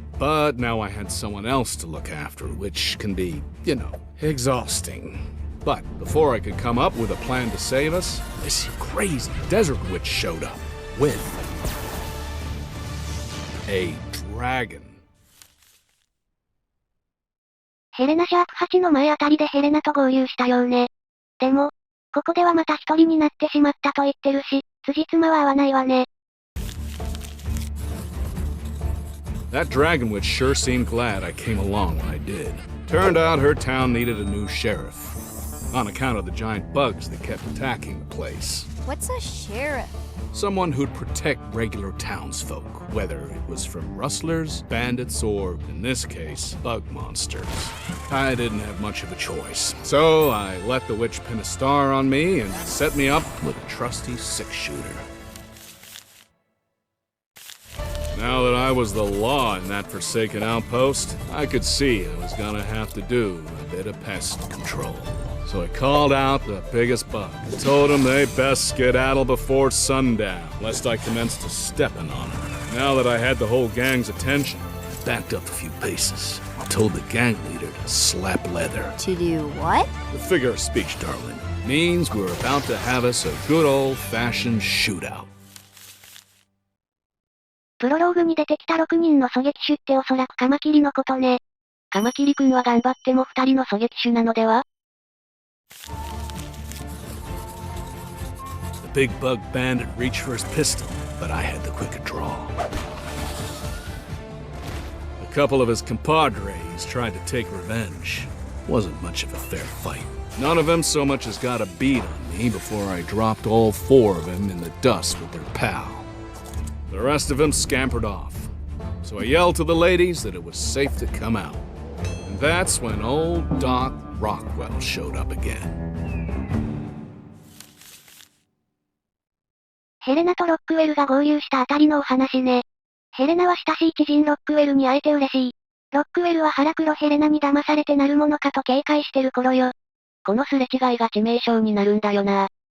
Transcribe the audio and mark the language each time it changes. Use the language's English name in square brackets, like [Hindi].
[English] But now I had someone else to look after, which can be, exhausting. But before I could come up with a plan to save us, this crazy desert witch showed up with a dragon. [Japanese] ヘレナシャープ8の前あたりでヘレナと合流したようね。でも、ここではまた一人になってしまったと言ってるし、辻褄は合わないわね。 [English] That dragon witch sure seemed glad I came along when I did. Turned out her town needed a new sheriff, on account of the giant bugs that kept attacking the place. What's a sheriff? Someone who'd protect regular townsfolk, whether it was from rustlers, bandits, or, in this case, bug monsters. I didn't have much of a choice, so I let the witch pin a star on me and set me up with a trusty 6-shooter. Now that I was the law in that forsaken outpost, I could see I was gonna have to do a bit of pest control. So I called out the biggest bug and told them they best skedaddle before sundown, lest I commenced to stepping on them. Now that I had the whole gang's attention, I backed up a few paces and told the gang leader to slap leather. To do what? The figure of speech, darling, means we're about to have us a good old-fashioned shootout. [Japanese] プロローグに出てきた6人の狙撃手っておそらくカマキリのことね。カマキリ君は頑張っても2人の狙撃手なのでは？ [English] big bug bandit reached for his pistol, but I had the quicker draw. A couple of his compadres tried to take revenge. Wasn't much of a fair fight. None of them so much as got a bead on me before I dropped all 4 of them in the dust with their pal. The rest of them scampered off. So I yelled to the ladies that it was safe to come out. And that's when old Doc Rockwell showed up again. [Japanese] ヘレナとロックウェルが合流したあたりのお話ね。ヘレナは親しい知人ロックウェルに会えて嬉しい。ロックウェルは腹黒ヘレナに騙されてなるものかと警戒してる頃よ。このすれ違いが致命傷になるんだよな。